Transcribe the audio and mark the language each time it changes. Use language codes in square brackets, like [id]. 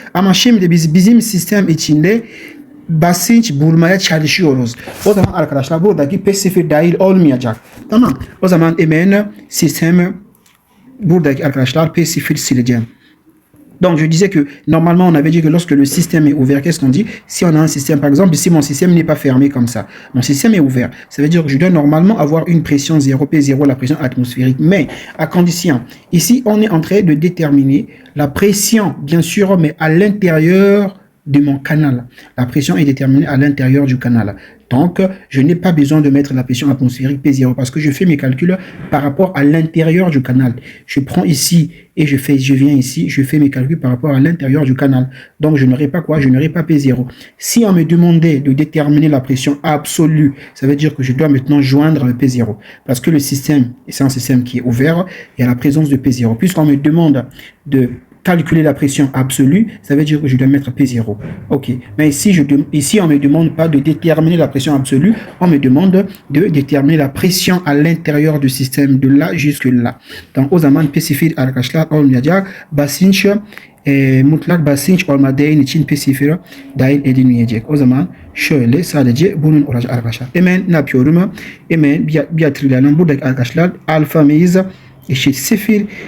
[tr] Ama şimdi biz bizim sistem içinde basınç bulmaya çalışıyoruz. O zaman arkadaşlar buradaki P0 dahil olmayacak. Tamam. O zaman hemen sistemi buradaki arkadaşlar P0 sileceğim. [fr] Donc, je disais que normalement, on avait dit que lorsque le système est ouvert, qu'est-ce qu'on dit? Si on a un système, par exemple, si mon système n'est pas fermé comme ça, mon système est ouvert, ça veut dire que je dois normalement avoir une pression 0, P0, la pression atmosphérique. Mais, à condition, ici, on est en train de déterminer la pression, bien sûr, mais à l'intérieur de mon canal. La pression est déterminée à l'intérieur du canal. Donc, je n'ai pas besoin de mettre la pression atmosphérique P0 parce que je fais mes calculs par rapport à l'intérieur du canal. Je prends ici et je viens ici, je fais mes calculs par rapport à l'intérieur du canal. Donc, je n'aurai pas quoi? Je n'aurai pas P0. Si on me demandait de déterminer la pression absolue, ça veut dire que je dois maintenant joindre le P0. Parce que le système, c'est un système qui est ouvert, il y a la présence de P0. Puisqu'on me demande de calculer la pression absolue, ça veut dire que je dois mettre P0. Ok. Mais ici, on ne me demande pas de déterminer la pression absolue, on me demande de déterminer la pression à l'intérieur du système, de là jusque là. Donc, [tr] o zaman P0 arkadaşlar olmayacak. Basınç, mutlak basınç olmadığı için P0 dahil edilmeyecek. O zaman şöyle sadece bunun olacak arkadaşlar. Hemen ne yapıyorum? Hemen bir hatırlayalım. Buradaki arkadaşlar alfamız eşit 0.